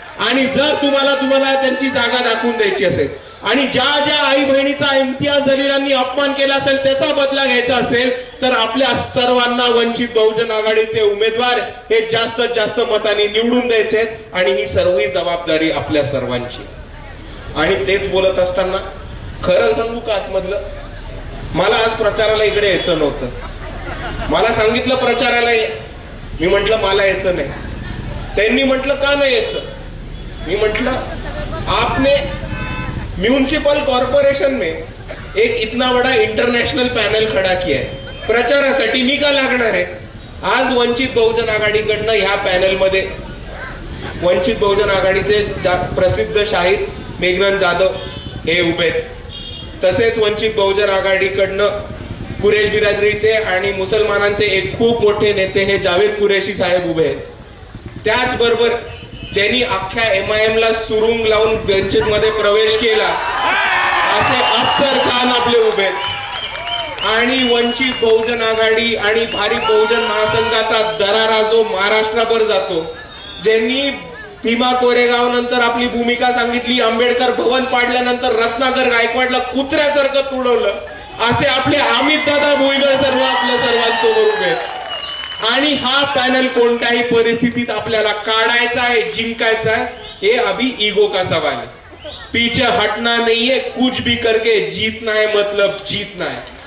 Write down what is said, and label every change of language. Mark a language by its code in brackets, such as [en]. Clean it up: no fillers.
[mr] आणि जर तुम्हाला त्यांची जागा दाखवून द्यायची असेल आणि ज्या आई बहिणीचा इम्तियाज जलीलांनी अपमान केला असेल त्याचा बदला घ्यायचा असेल तर आपल्या सर्वांना वंचित बहुजन आघाडीचे उमेदवार हे जास्तीत जास्त मतांनी निवडून द्यायचे आणि ही सर्व जबाबदारी आपल्या सर्वांची. आणि तेच बोलत असताना खरं सांगू का आतमधलं, मला आज प्रचाराला इकडे यायचं नव्हतं. मला सांगितलं प्रचाराला ये, मी म्हंटल मला यायचं नाही. त्यांनी म्हटलं का नाही यायचं? मी म्हंटल [hi] आपने म्युनिसिपल कॉर्पोरेशन में एक इतना बड़ा इंटरनेशनल पैनल खड़ा किया है, [mr] प्रचारासाठी मी का लागणार आहे? आज वंचित बहुजन आघाडीकडनं ह्या पॅनल मध्ये वंचित बहुजन आघाडीचे प्रसिद्ध शाहीर मेघनाद जाधव हे उभे, तसेच वंचित बहुजन आघाडीकडनं कुरेश बिरादरीचे आणि मुसलमानांचे एक खूप मोठे नेते हे जावेद कुरेशी साहेब उभे आहेत. त्याचबरोबर ज्यांनी अख्ख्या MIM ला सुरुंग लावून वंचित मध्ये प्रवेश केला असे अफसर खान आपले उभे आणि वंचित बहुजन आघाडी आणि भारिप बहुजन महासंघाचा दरारा जो महाराष्ट्रभर जातो, ज्यांनी भीमा कोरेगाव नंतर आपली भूमिका सांगितली, आंबेडकर भवन पाडल्यानंतर रत्नाकर गायकवाडला कुत्र्यासारखं तुडवलं, असे आपले अमित दादा भुईगळ सर्व आपल्या सर्वांसोबत उभे. आणि हा पॅनल कोणत्याही परिस्थितीत आपल्याला काढायचा आहे, जिंकायचा आहे. [hi] ये अभी ईगो का सवाल है, पीछे हटना नहीं है, कुछ भी करके जीतना है, मतलब जीतना है.